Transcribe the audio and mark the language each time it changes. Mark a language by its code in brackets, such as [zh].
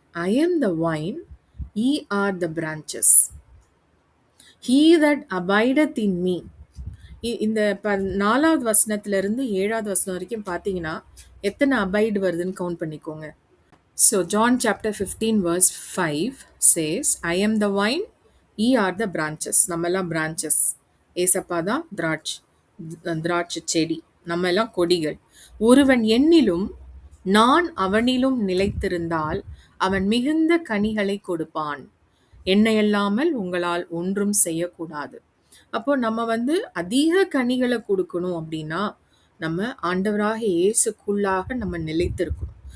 [en] I am the vine, ye are the branches. He that abideth in me. [ta] இந்த 4வது வசனத்திலிருந்து 7வது வசனம் வரைக்கும் பார்த்தீங்கன்னா எத்தனை அபைடு வருதுன்னு கவுண்ட் பண்ணிக்கோங்க. [en] So John chapter 15 verse 5 says, I am the vine, ye are the branches. [ta] நம்ம எல்லாம் branches. ஏசப்பா தான் திராட்சை செடி, நம்ம எல்லாம் கொடிகள். ஒருவன் என்னிலும் நான் அவனிலும் நிலைத்திருந்தால் அவன் மிகுந்த கனிகளை கொடுப்பான். என்னை அல்லாமல் உங்களால் ஒன்றும் செய்யக்கூடாது. அப்போ நம்ம வந்து அதிக கனிகளை கொடுக்கணும் அப்படின்னா நம்ம ஆண்டவராக இயேசுக்குள்ளாக நம்ம நிலைத்திருக்கணும்.